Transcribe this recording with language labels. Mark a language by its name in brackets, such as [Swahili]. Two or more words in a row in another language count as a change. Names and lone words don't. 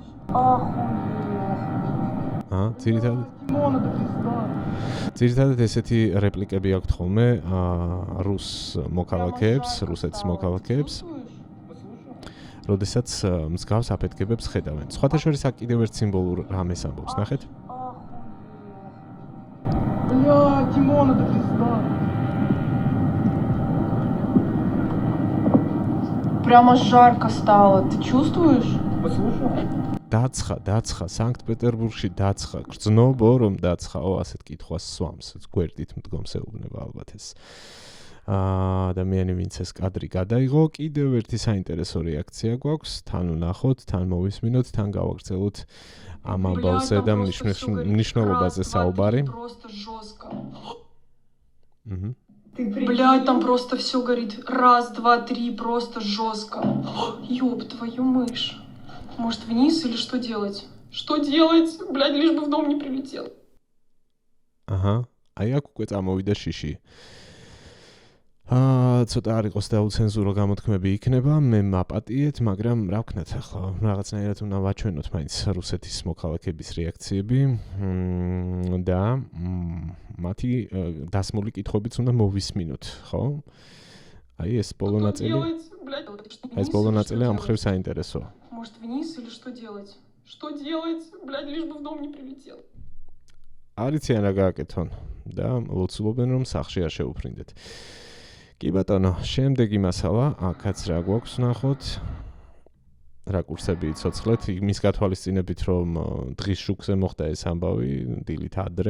[Georgian] ძირითადად ესეთი რეპლიკები აქვთ ხოლმე რუსეთის მოქალაქეებს, როდესაც მსგავს აფეთქებებს ხედავენ. სხვათა შორის აქ კიდევ ერთ სიმბოლურ რამეს ამბობს, ნახეთ? [Russian] Прямо жарко стало, ты чувствуешь? [Georgian] დაცხა, სანქტ-პეტერბურგში დაცხა, გრძნობო რომ დაცხაო, ასეთ კითხვას სვამს, გვერდით მდგომს ეუბნება ალბათ ეს. ადამიანი ვინც ეს კადრი გადაიღო, კიდევ ერთი საინტერესო რეაქცია გვაქვს, თან ვნახოთ, თან მოვისმინოთ, თან გავაგრძელოთ ამ ამბავზე და მნიშვნელობაზე საუბარი. [Russian] Блядь, там просто все горит. 1, 2, 3, просто жестко. Ёб твою мышь. Может, вниз или что делать? Что делать? Блядь, лишь бы в дом не прилетел. [Georgian] აი აქ უკვე წამოვიდა შიში. ცოტა არ იყოს დაუცენზურო გამოთქმები იქნება, მე მაპატიეთ, მაგრამ რა ვქნათ ახლა, რაღაცნაირად უნდა ვაჩვენოთ მაინც რუსეთის მოქალაქეების რეაქციები და მათი დასმული კითხვებიც უნდა მოვისმინოთ, ხო? აი ეს ბოლო ნაწილი ამ მხრივ საინტერესოა. [Russian] Может, вниз или что делать? Что делать? Блядь, лишь бы в дом не прилетел. [Georgian] არიციან რა გააკეთონ და ლოცულობენ რომ სახლში არ შეუფრინდეთ. კი ბატონო, შემდეგი მასალა, აქაც რა გვაქვს ნახოთ. რაკურსები იცოცხლეთ, იმის გათვალისწინებით რომ დღის შუქზე მოხდა ეს ამბავი, დილით ადრე.